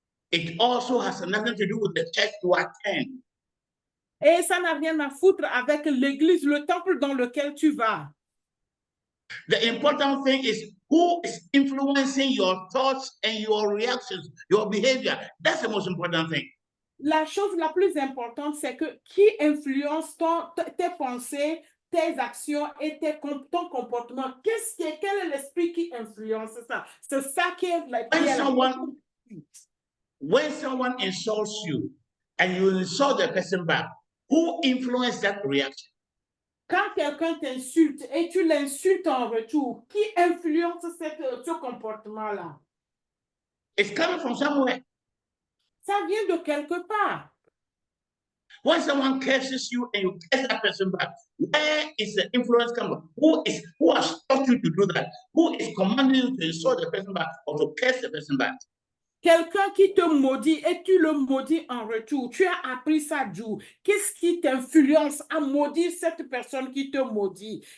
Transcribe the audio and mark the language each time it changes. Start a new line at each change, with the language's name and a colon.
English: It also has nothing to do with the church you attend.
French: Et ça n'a rien à foutre avec l'église, le temple dans lequel tu vas.
English: The important thing is who is influencing your thoughts and your reactions, your behavior. That's the most important thing.
French: La chose la plus importante, c'est que qui influence tes pensées, tes actions et ton comportement. Quel est l'esprit qui influence ça? C'est ça qui est la
English: When someone insults you and you insult the person back, who influenced that reaction?
French: Quand quelqu'un t'insulte et tu l'insultes en retour, qui influence ce comportement-là?
English: It's coming from somewhere.
French: Ça vient de quelque part.
English: When someone curses you and you curse that person back, where is the influence coming from? Who has taught you to do that? Who is commanding you to insult the person back or to curse the person back?
French: Quelqu'un qui te maudit et tu le maudis en retour. Tu as appris ça d'où? Qu'est-ce qui t'influence à maudire cette personne qui te maudit?